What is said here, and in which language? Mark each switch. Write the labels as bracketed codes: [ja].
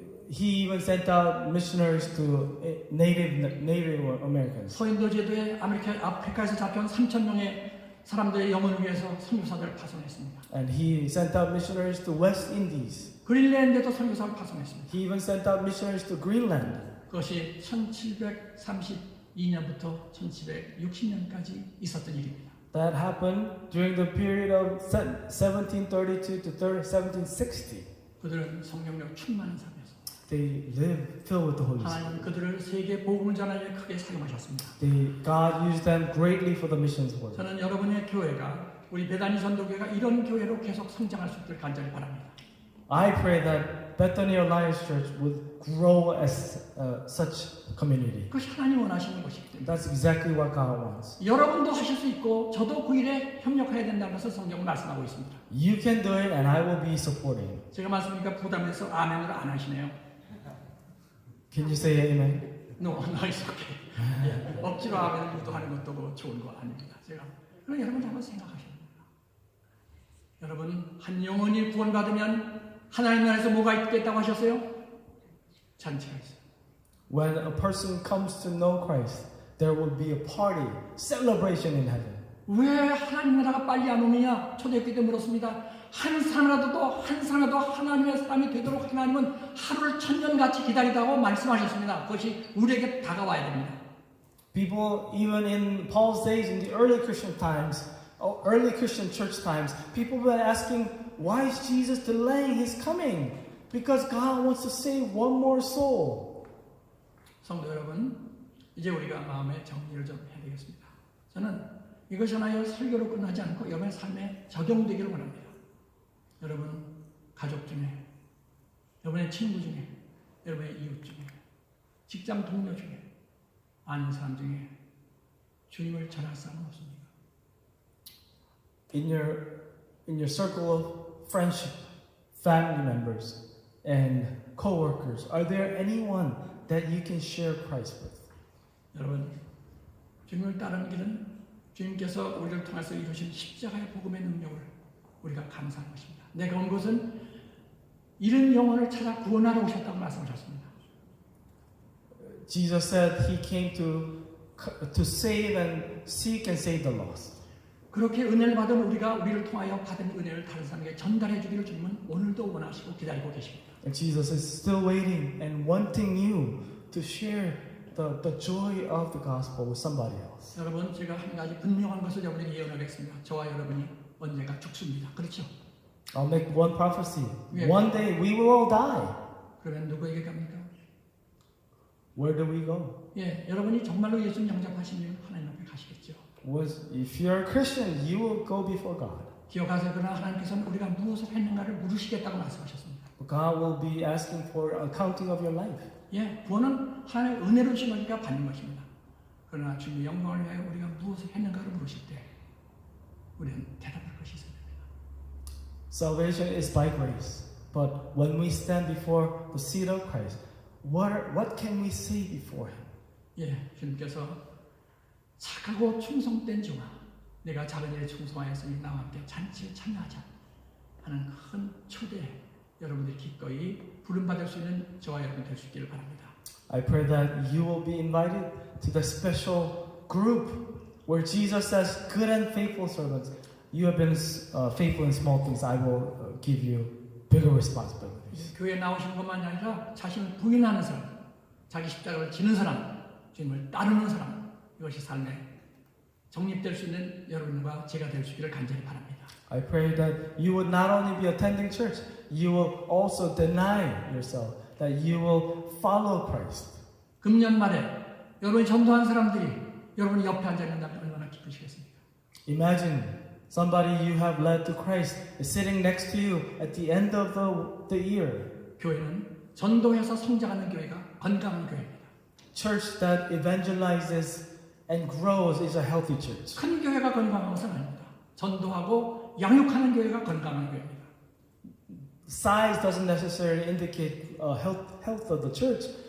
[en] He even sent out missionaries to Native Americans. [ko] 서인도 제도에 아프리카에서 잡혀온 3,000명의 사람들의 영혼을 위해서 선교사들을 파송했습니다. [en] And he sent out missionaries to West Indies. [ko] 그린랜드에도 선교사를 파송했습니다. [en] He even sent out missionaries to Greenland. [ko] 그것이 1732년부터 1760년까지 있었던 일입니다. [en] That happened during the period of 1732 to 1760. [ko] 그들은 성령력 충만한 사람이었습니다. [en] They lived filled with the Holy Spirit. [ko] 하나님은 그들을 세계 복음을 전하기에 크게 사용하셨습니다. [en] God used them greatly for the missions work. [ko] 저는 여러분의 교회가 우리 베다니 전도교회가 이런 교회로 계속 성장할 수 있기를 간절히 바랍니다. [en] I pray that Bethany Alliance Church would grow as such a community. [ko] 그것이 하나님 원하시는 것이기 때문에 [en] That's exactly what God wants. [ko] 여러분도 하실 수 있고 저도 그 일에 협력해야 된다는 것을 성경은 말씀하고 있습니다. [en] You can do it, and I will be supporting. [ko] 제가 말씀드리니까 부담돼서 아멘으로 안 하시네요. [en] Can you say amen? No, it's okay. [ko] 예, 억지로 아멘을 유도하는 것도 뭐 좋은 거 아닙니다. 제가 그럼 여러분 한번 생각하셔야 됩니다. 여러분 한 영혼이 구원받으면 하나님 나라에서 뭐가 있겠다고 하셨어요? 잔치가 있어요. [en] When a person comes to know Christ, there will be a party, celebration in heaven. [ko] 왜 하나님 나라가 빨리 안 오느냐? 초대교회 때 물었습니다. 한 사람이라도 하나님의 사람이 되도록 하나님은 하루를 천년같이 기다리다고 말씀하셨습니다. 그것이 우리에게 다가와야 됩니다. [en] People, even in Paul's days, in the early Christian times, early Christian church times, people were asking, why is Jesus delaying his coming? Because God wants to save one more soul. [ko] 성도 여러분, 이제 우리가 마음의 정리를 좀 해야 되겠습니다. 저는 이것이 하나의 설교로 끝나지 않고 여러분의 삶에 적용되기를 원합니다. 여러분 가족 중에, 여러분의 친구 중에, 여러분의 이웃 중에, 직장 동료 중에, 아는 사람 중에 주님을 전할 사람은 없습니까? [en] In your circle of friendship, family members, and co-workers, are there anyone that you can share Christ with? [ko] 여러분, 주님을 따르는 길은 주님께서 우리를 통해서 이루신 십자가의 복음의 능력을 우리가 감사하는 것입니다. 내가 온 것은 잃은 영혼을 찾아 구원하러 오셨다고 말씀하셨습니다. [en] Jesus said he came to save and seek and save the lost. [ko] 그렇게 은혜를 받은 우리를 통하여 받은 은혜를 다른 사람에게 전달해 주기를 주님은 오늘도 원하시고 기다리고 계십니다. [en] And Jesus is still waiting and wanting you to share the joy of the gospel with somebody else. [ko] 여러분, 제가 한 가지 분명한 것을 여러분에게 예언하겠습니다. 저와 여러분이 언젠가 죽습니다. 그렇죠? [en] I'll make one prophecy. Yeah. One day we will all die. [ko] 그러면 누구에게 갑니까? [en] Where do we go? [ko] 예, 여러분이 정말로 예수님 영접하시면 하나님 앞에 가시겠죠. [en] If you're a Christian, you will go before God. [ko] 기억하세요. 그러나 하나님께서는 우리가 무엇을 했는가를 물으시겠다고 말씀하셨습니다. [en] God will be asking for accounting of your life. [ko] 예, 구원은 하나님의 은혜로 주신 거니까 받는 것입니다. 그러나 주님의 영광을 위하여 우리가 무엇을 했는가를 물으실 때 우리는 대답할 것이 있습니다. [en] Salvation is by grace, but when we stand before the seat of Christ, what can we say before Him? [ko] 예, 주님께서 착하고 충성된 종아, 내가 작은 일에 충성하였으니 나와 함께 잔치에 참여하자 하는 큰 초대에 여러분들이 기꺼이 부름받을 수 있는 저와 여러분 될 수 있기를 바랍니다. [en] I pray that you will be invited to the special group where Jesus says, good and faithful servants, you have been faithful in small things, I will give you bigger responsibilities. [ko] 교회에 나오시는 것만이 아니라 자신을 부인하는 사람, 자기 십자가를 지는 사람, 주님을 따르는 사람, 이것이 삶에 정립될 수 있는 여러분과 제가 될 수 있기를 간절히 바랍니다. [en] I pray that you would not only be attending church, you will also deny yourself, that you will follow Christ. [ko] 금년 말에 여러분이 전도한 사람들이 여러분이 옆에 앉아 있는다면 얼마나 기쁘시겠습니까? [en] Imagine somebody you have led to Christ is sitting next to you at the end of the year. [ko] 교회는 전도해서 성장하는 교회가 건강한 교회입니다. [en] Church that evangelizes and grows is a healthy church. [ko] 큰 교회가 건강한 것은 아닙니다. 전도하고 양육하는 교회가 건강한 교회입니다. [en] Size doesn't necessarily indicate health of the church.